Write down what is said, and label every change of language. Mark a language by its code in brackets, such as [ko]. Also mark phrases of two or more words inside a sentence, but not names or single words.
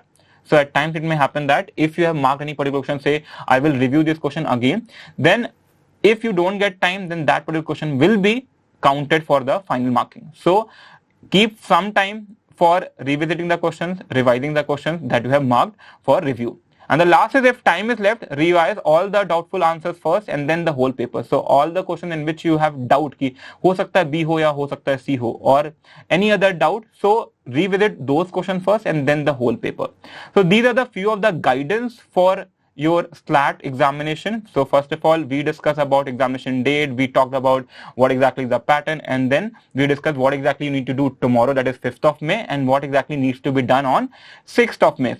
[en] So at times it may happen that if you have marked any particular question, say I will review this question again, then if you don't get time, then that particular question will be counted for the final marking. So keep some time for revisiting the questions, revising the questions that you have marked for review. And the last is, if time is left, revise all the doubtful answers first and then the whole paper. So all the questions in which you have doubt [hi] कि हो सकता है B हो या हो सकता है C हो, [en] or any other doubt, so revisit those questions first and then the whole paper. So these are the few of the guidance for your SLAT examination. So first of all, we discussed about examination date, we talked about what exactly is the pattern, and then we discussed what exactly you need to do tomorrow, that is 5th of May, and what exactly needs to be done on 6th of May.